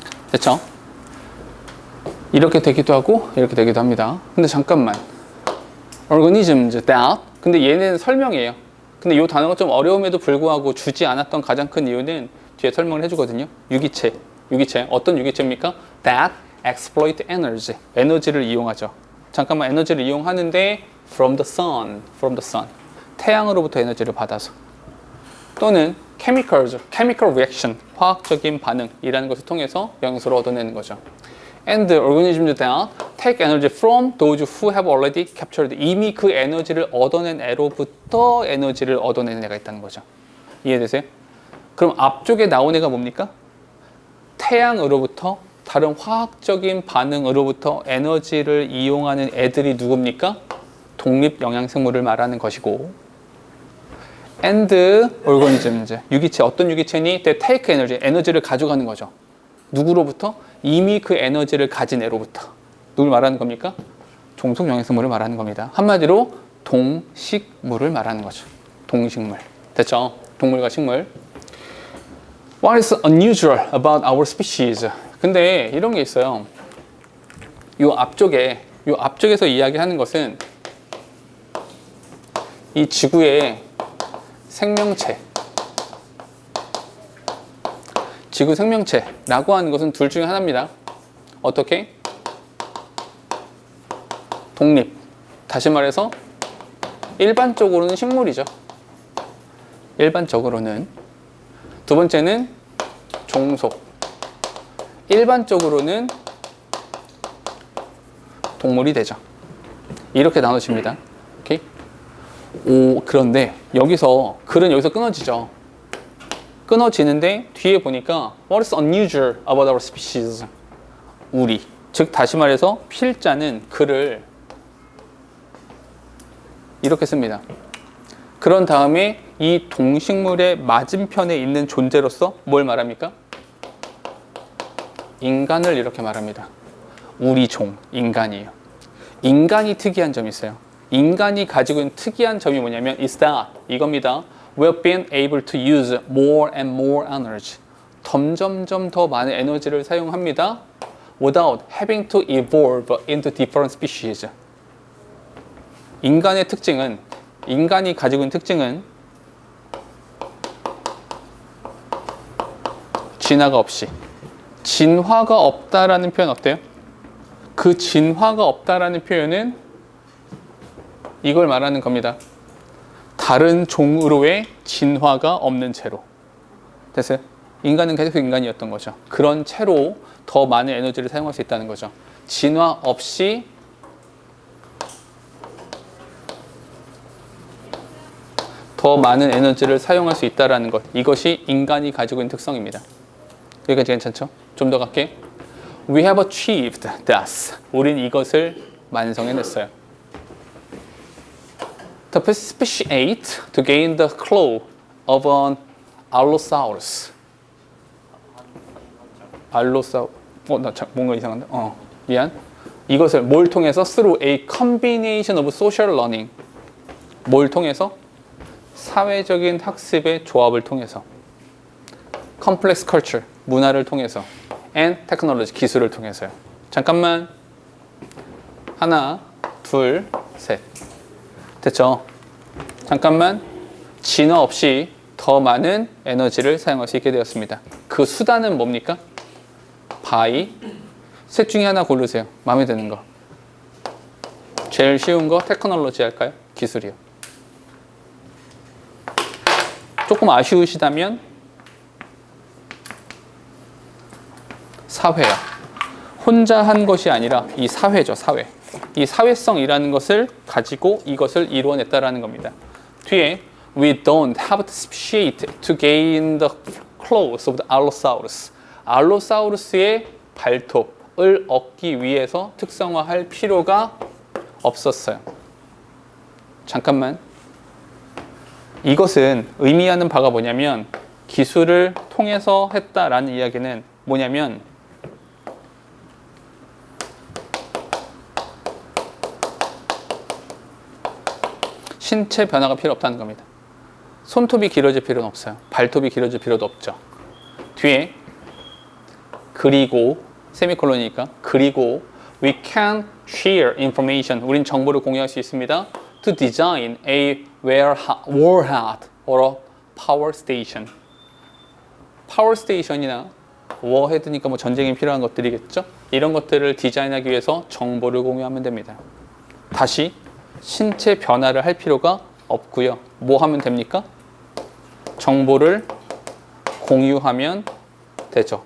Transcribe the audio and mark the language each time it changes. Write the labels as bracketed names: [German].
[Korean] 됐죠? 이렇게 되기도 하고 이렇게 되기도 합니다. 근데 잠깐만, [English] organisms that, [Korean] 근데 얘는 설명이에요. 근데 이 단어가 좀 어려움에도 불구하고 주지 않았던 가장 큰 이유는 뒤에 설명을 해주거든요. 유기체 어떤 유기체입니까? [English] that exploit energy, 에너지를 이용하죠. [Korean] 잠깐만, 에너지를 이용하는데 [English] from the sun, [Korean] 태양으로부터 에너지를 받아서, 또는 [English] chemical reaction, [Korean] 화학적인 반응이라는 것을 통해서 영양소를 얻어내는 거죠. [English] And the organisms that take energy from those who have already captured, [Korean] 이미 그 에너지를 얻어낸 애로부터 에너지를 얻어내는 애가 있다는 거죠. 이해되세요? 그럼 앞쪽에 나온 애가 뭡니까? 태양으로부터, 다른 화학적인 반응으로부터 에너지를 이용하는 애들이 누굽니까? 독립 영양생물을 말하는 것이고, [English] and organisms, [Korean] 유기체, 어떤 유기체니? [English] They take energy, [Korean] 에너지를 가져가는 거죠. 누구로부터? 이미 그 에너지를 가진 애로부터. 누굴 말하는 겁니까? 종속 영양생물을 말하는 겁니다. 한마디로 동식물을 말하는 거죠. 동식물. 됐죠? 동물과 식물. [English] What is unusual about our species? [Korean] 근데 이런 게 있어요. 요 앞쪽에서 이야기하는 것은 이 지구의 생명체, 지구 생명체라고 하는 것은 둘 중에 하나입니다. 어떻게? 독립. 다시 말해서 일반적으로는 식물이죠. 일반적으로는. 두 번째는 종속. 일반적으로는 동물이 되죠. 이렇게 나눠집니다. 오케이? 그런데 여기서 글은 여기서 끊어지죠. 끊어지는데 뒤에 보니까 [English] What is unusual about our species? [Korean] 우리. 즉 다시 말해서 필자는 글을 이렇게 씁니다. 그런 다음에 이 동식물의 맞은편에 있는 존재로서 뭘 말합니까? 인간을 이렇게 말합니다. 우리 종, 인간이에요. 인간이 특이한 점이 있어요. 인간이 가지고 있는 특이한 점이 뭐냐면 [English] is that, [Korean] 이겁니다. [English] We've been able to use more and more energy. [Korean] 점점점 더 많은 에너지를 사용합니다. [English] Without having to evolve into different species. [Korean] 인간의 특징은, 인간이 가지고 있는 특징은 진화가 없이, 진화가 없다라는 표현 어때요? 그 진화가 없다라는 표현은 이걸 말하는 겁니다. 다른 종으로의 진화가 없는 채로. 됐어요? 인간은 계속 인간이었던 거죠. 그런 채로 더 많은 에너지를 사용할 수 있다는 거죠. 진화 없이 더 많은 에너지를 사용할 수 있다는 것. 이것이 인간이 가지고 있는 특성입니다. 여기까지 괜찮죠? 좀 더 갈게. [English] We have achieved this. [Korean] 우린 이것을 완성해냈어요. [English] To speciate to gain the claw of an Allosaurus. [Korean] 알로사우루스. 나 뭔가 이상한데? 미안. 이것을 뭘 통해서? [English] Through a combination of social learning. [Korean] 뭘 통해서? 사회적인 학습의 조합을 통해서. [English] Complex culture. [Korean] 문화를 통해서. [English] And technology. [Korean] 기술을 통해서요. 잠깐만. 하나, 둘, 셋. 됐죠? 잠깐만. 진화 없이 더 많은 에너지를 사용할 수 있게 되었습니다. 그 수단은 뭡니까? by. 셋 중에 하나 고르세요. 마음에 드는 거. 제일 쉬운 거 테크놀로지 할까요? 기술이요. 조금 아쉬우시다면 사회야. 혼자 한 것이 아니라 이 사회죠. 사회. 이 사회성이라는 것을 가지고 이것을 이루어냈다라는 겁니다. [English] 뒤에 We don't have to speciate to gain the claws of the Allosaurus. [Korean] 알로사우루스의 발톱을 얻기 위해서 특성화할 필요가 없었어요. 잠깐만. 이것은 의미하는 바가 뭐냐면 기술을 통해서 했다라는 이야기는 뭐냐면 신체 변화가 필요 없다는 겁니다. 손톱이 길어질 필요는 없어요. 발톱이 길어질 필요도 없죠. 뒤에 그리고 세미콜론이니까 그리고 [English] we can share information. [Korean] 우린 정보를 공유할 수 있습니다. [English] To design a warhead or a power station. [Korean] 파워 스테이션이나 워헤드니까 뭐 전쟁에 필요한 것들이겠죠. 이런 것들을 디자인하기 위해서 정보를 공유하면 됩니다. 다시 신체 변화를 할 필요가 없고요. 뭐 하면 됩니까? 정보를 공유하면 되죠.